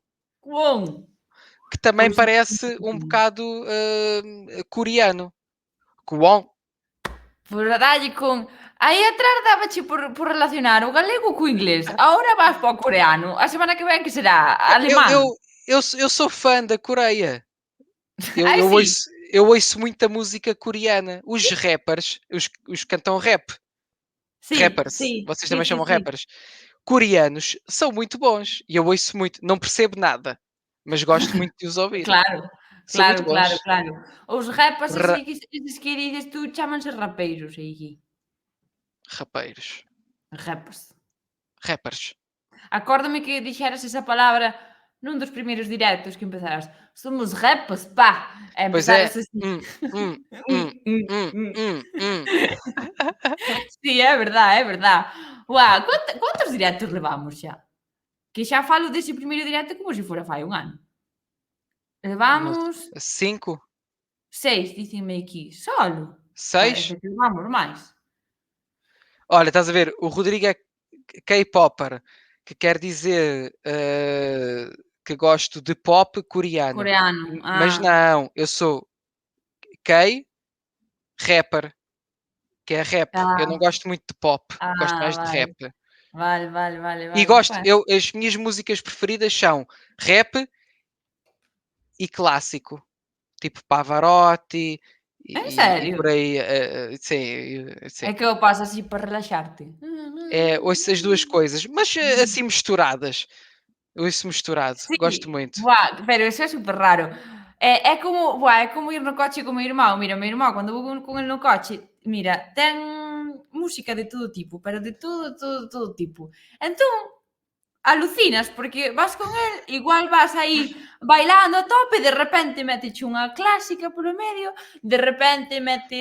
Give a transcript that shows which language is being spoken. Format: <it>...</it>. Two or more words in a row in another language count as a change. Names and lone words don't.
<pt>cuón. Que também Pois parece um bocado coreano. Cuom.</pt> <gl>por dalle con aí atrás dábache por relacionar o galego co inglés, agora vas para o coreano, a semana que vén que será?</gl> <pt>Eu,</pt> <gl>Alemán.</gl> <pt>eu, eu sou fã da Coreia. Eu, Ai eu,</pt> <gl>si,</gl> <pt>ouço, eu ouço muita música coreana. Os rappers, os que cantam rap,</pt> <gl>si,</gl> <pt>rappers,</pt> <gl>si,</gl> <pt>vocês</pt> <gl>si,</gl> <pt>também</pt> <gl>si,</gl> <pt>chamam</pt> <gl>si.</gl> <pt>rappers, coreanos, são muito bons. E eu ouço muito. Não percebo nada, mas gosto muito de os ouvir.</pt> <gl>Claro,</gl> <pt>São</pt> <gl>claro,</gl> <pt>muito</pt> <gl>claro,</gl> <pt>bons.</pt> <gl>claro. Os rapas así Ra- que eses que dices tú chámanse rapeiros aí, rapeiros.</gl> <pt>rapas. Rappers.</pt> <gl>Acórdame que dixeras esa palabra nun dos primeiros directos que empezaras:</gl> <pt>"Somos rapas, pá!" E Pois é.</pt> <gl>empezaras así. Hum, hum, Mm. hum. Sí, é verdade, é verdade. Guau, cantos directos levamos xa? Que xa falo dese primeiro directo como se fora fai un ano.</gl> <pt>Não</pt> <gl>Levamos</gl> <pt>sei, 5,</pt> <gl>6, dícenme aquí. Solo? Parece</gl> <pt>6.</pt> <gl>que levamos máis.</gl> <pt>Olha, estás a ver, o Rodrigo é K-popper, que quer dizer que gosto de pop coreano.</pt> <gl>Coreano.</gl> <pt>Mas Ah, não, eu sou K, rapper, que é rap. Eu não Ah, gosto muito de pop, gosto mais de</pt> <gl>vale.</gl> <pt>rap.</pt> <gl>Vale, vale, vale,</gl> <pt>E</pt> <gl>vale.</gl> <pt>gosto,</pt> <gl>Bueno,</gl> <pt>as minhas músicas preferidas são rap e clássico, tipo Pavarotti</pt> <gl>en</gl> <pt>e</pt> <gl>serio?</gl> <pt>por aí, sim, sim.</pt> <gl>É que eu paso así para relaxarte.</gl> <pt>Ouço as 2 coisas, mas, assim misturadas. Ouço misturado, gosto</pt> <gl>Sí,</gl> <pt>muito. buah,</pt> <gl>pero eso é super raro. É como, buah, é como ir no coche con o meu irmão. Mira, o meu irmão, cando vou con el no coche, mira, ten música de todo tipo, pero de todo tipo. Entón, alucinas, porque vas con el, igual vas aí bailando a tope, de repente méteche unha clásica polo medio, de repente mete</gl>